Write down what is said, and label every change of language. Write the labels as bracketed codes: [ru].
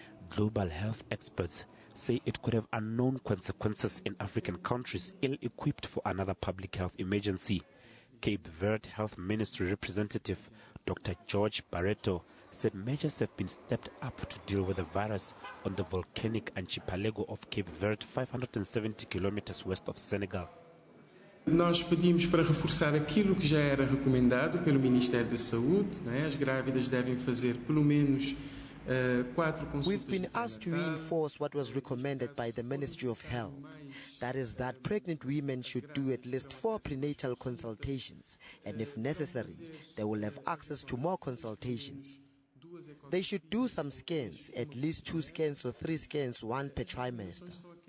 [en] Global health experts say it could have unknown consequences in African countries ill-equipped for another public health emergency. Cape Verde Health Ministry representative Dr. George Barreto said measures have been stepped up to deal with the virus on the volcanic archipelago of Cape Verde, 570 kilometers west of Senegal. [pt] Nós pedimos para reforçar aquilo que já era recomendado pelo Ministério da Saúde, né? As grávidas devem fazer pelo menos 4 consultas. [en] We've been asked to reinforce what was recommended by the Ministry of Health. That is that pregnant women should do at least 4 prenatal consultations, and if necessary, they will have access to more consultations. They should do some scans, at least 2 scans or 3 scans, 1 per trimester.